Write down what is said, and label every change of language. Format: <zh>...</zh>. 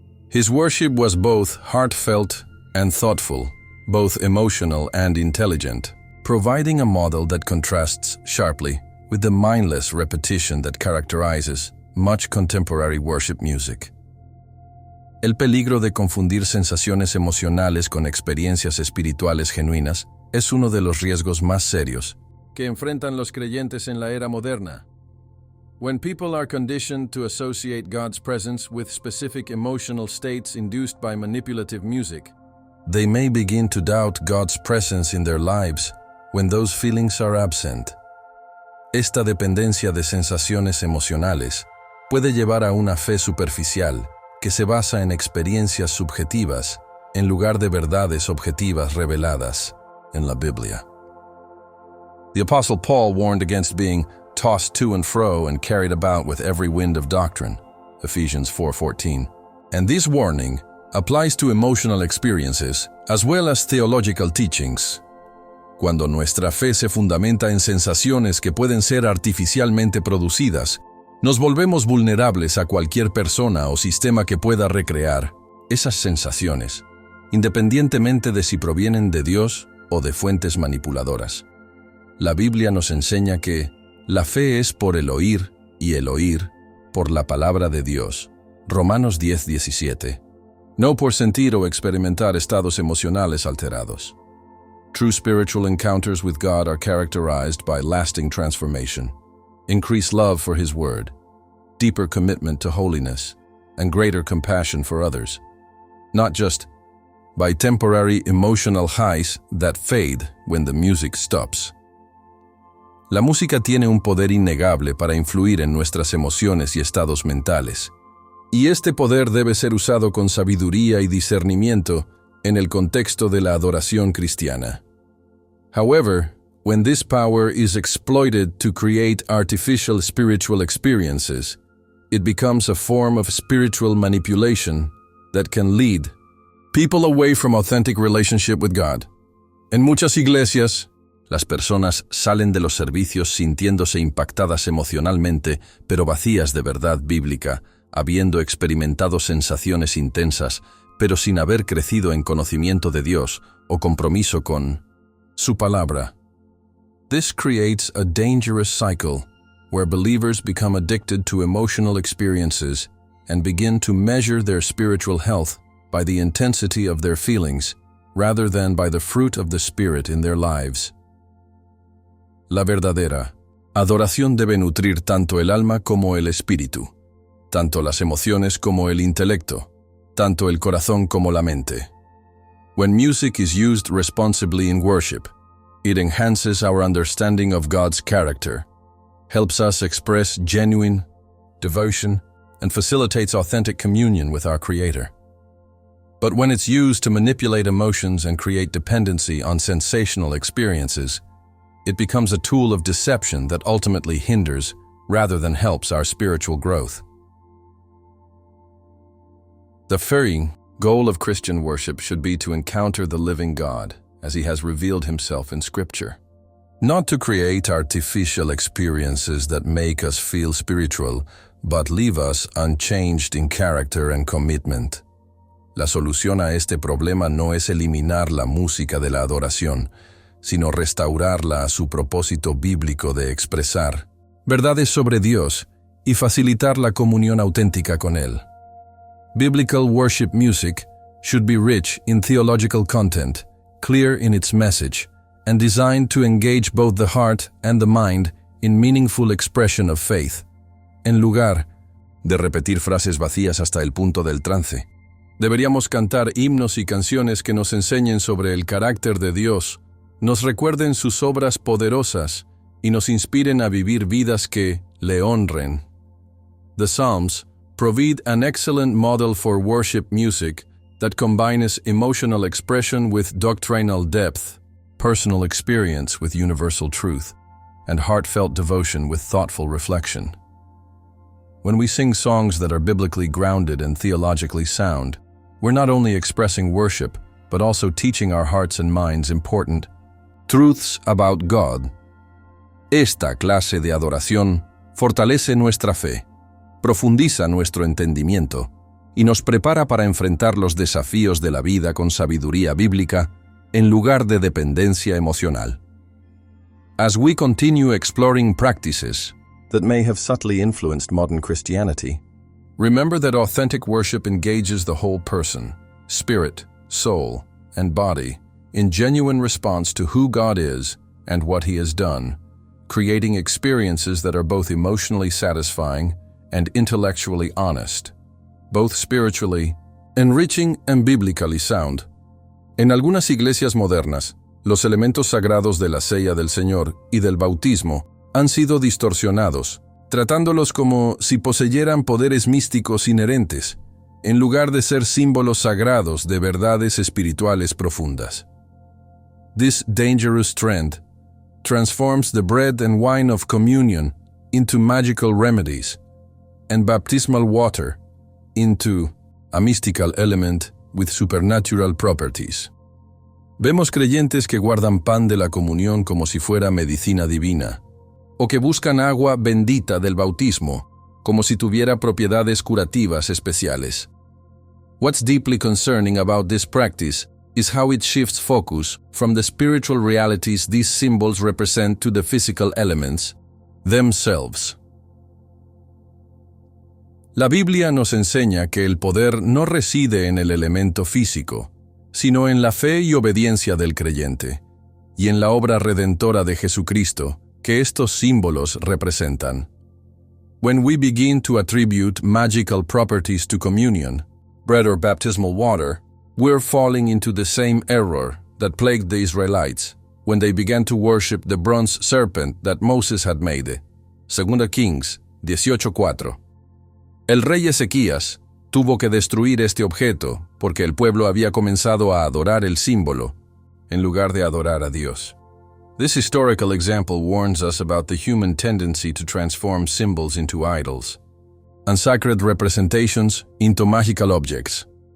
<en>His worship was both heartfelt and thoughtful, both emotional and intelligent, providing a model that contrasts sharply with the mindless repetition that characterizes much contemporary worship music.</en> <es>El peligro de confundir sensaciones emocionales con experiencias espirituales genuinas es uno de los riesgos más serios que enfrentan los creyentes en la era moderna.</es> <en>When people are conditioned to associate God's presence with specific emotional states induced by manipulative music, they may begin to doubt God's presence in their lives when those feelings are absent.</en> <es>Esta dependencia de sensaciones emocionales puede llevar a una fe superficial que se basa en experiencias subjetivas en lugar de verdades objetivas reveladas en la Biblia.</es> <en>The Apostle Paul warned against being tossed to and fro and carried about with every wind of doctrine, Ephesians 4:14. And this warning applies to emotional experiences as well as theological teachings.</en> <es>Cuando nuestra fe se fundamenta en sensaciones que pueden ser artificialmente producidas, nos volvemos vulnerables a cualquier persona o sistema que pueda recrear esas sensaciones, independientemente de si provienen de Dios o de fuentes manipuladoras. La Biblia nos enseña que la fe es por el oír y el oír por la palabra de Dios. Romanos 10:17. No por sentir o experimentar estados emocionales alterados.</es> <en>True spiritual encounters with God are characterized by lasting transformation, increased love for His Word, deeper commitment to holiness, and greater compassion for others, not just by temporary emotional highs that fade when the music stops.</en> <es>La música tiene un poder innegable para influir en nuestras emociones y estados mentales, y este poder debe ser usado con sabiduría y discernimiento en el contexto de la adoración cristiana.</es> <en>However, when this power is exploited to create artificial spiritual experiences, it becomes a form of spiritual manipulation that can lead people away from authentic relationship with God.</en> <es>En muchas iglesias, las personas salen de los servicios sintiéndose impactadas emocionalmente, pero vacías de verdad bíblica, habiendo experimentado sensaciones intensas, pero sin haber crecido en conocimiento de Dios o compromiso con su palabra.</es> <en>This creates a dangerous cycle where believers become addicted to emotional experiences and begin to measure their spiritual health by the intensity of their feelings rather than by the fruit of the Spirit in their lives.</en> <es>La verdadera adoración debe nutrir tanto el alma como el espíritu, tanto las emociones como el intelecto, tanto el corazón como la mente.</es> <en>When music is used responsibly in worship, it enhances our understanding of God's character, helps us express genuine devotion, and facilitates authentic communion with our Creator. But when it's used to manipulate emotions and create dependency on sensational experiences, it becomes a tool of deception that ultimately hinders rather than helps our spiritual growth. The freeing goal of Christian worship should be to encounter the living God as He has revealed Himself in Scripture, not to create artificial experiences that make us feel spiritual, but leave us unchanged in character and commitment.</en> <es>La solución a este problema no es eliminar la música de la adoración, sino restaurarla a su propósito bíblico de expresar verdades sobre Dios y facilitar la comunión auténtica con Él.</es> <en>Biblical worship music should be rich in theological content, clear in its message, and designed to engage both the heart and the mind in meaningful expression of faith,</en> <es>en lugar de repetir frases vacías hasta el punto del trance. Deberíamos cantar himnos y canciones que nos enseñen sobre el carácter de Dios, nos recuerden sus obras poderosas y nos inspiren a vivir vidas que le honren.</es> <en>The Psalms provide an excellent model for worship music that combines emotional expression with doctrinal depth, personal experience with universal truth, and heartfelt devotion with thoughtful reflection. When we sing songs that are biblically grounded and theologically sound, we're not only expressing worship, but also teaching our hearts and minds important truths about God.</en> <es>Esta clase de adoración fortalece nuestra fe, profundiza nuestro entendimiento y nos prepara para enfrentar los desafíos de la vida con sabiduría bíblica en lugar de dependencia emocional.</es> <en>As we continue exploring practices that may have subtly influenced modern Christianity, remember that authentic worship engages the whole person, spirit, soul, and body in genuine response to who God is and what He has done, creating experiences that are both emotionally satisfying and intellectually honest, both spiritually enriching and biblically sound.</en> <es>En algunas iglesias modernas, los elementos sagrados de la cena del Señor y del bautismo han sido distorsionados, tratándolos como si poseyeran poderes místicos inherentes, en lugar de ser símbolos sagrados de verdades espirituales profundas.</es> <en>This dangerous trend transforms the bread and wine of communion into magical remedies, and baptismal water into a mystical element with supernatural properties.</en> <es>Vemos creyentes que guardan pan de la comunión como si fuera medicina divina, o que buscan agua bendita del bautismo como si tuviera propiedades curativas especiales.</es> <en>What's deeply concerning about this practice is how it shifts focus from the spiritual realities these symbols represent to the physical elements themselves.</en> <es>La Biblia nos enseña que el poder no reside en el elemento físico, sino en la fe y obediencia del creyente, y en la obra redentora de Jesucristo que estos símbolos representan.</es> <en>When we begin to attribute magical properties to communion, bread or baptismal water, we're falling into the same error that plagued the Israelites when they began to worship the bronze serpent that Moses had made. 2 Kings 18:4.</en> <es>El rey Ezequías tuvo que destruir este objeto porque el pueblo había comenzado a adorar el símbolo en lugar de adorar a Dios.</es> <en>This historical example warns us about the human tendency to transform symbols into idols, and sacred representations into magical objects.</en>